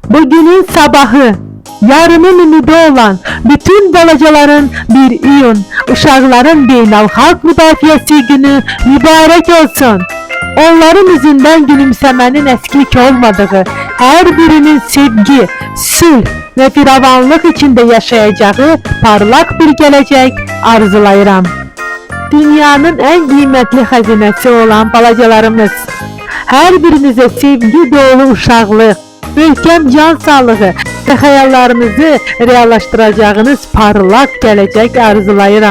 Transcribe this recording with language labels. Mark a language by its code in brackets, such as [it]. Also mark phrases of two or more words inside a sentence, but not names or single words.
[az] Bugünün sabahı, yarının ümidi olan bütün balacaların 1 iyun uşaqların beynəlxalq müdafiəsi günü mübarək olsun. [tr] Onların yüzünden gülümsemenin eskik olmadığı, her birinin sevgi, sülh ve firavanlık içinde yaşayacağı parlak bir gelecek arzulayıram. Dünyanın en kıymetli hazinesi olan balacalarımız, her birinize sevgi dolu [az] uşaqlıq, möhkəm can sağlığı [tr] ve hayallarınızı reallaştıracağınız parlak gelecek arzulayıram.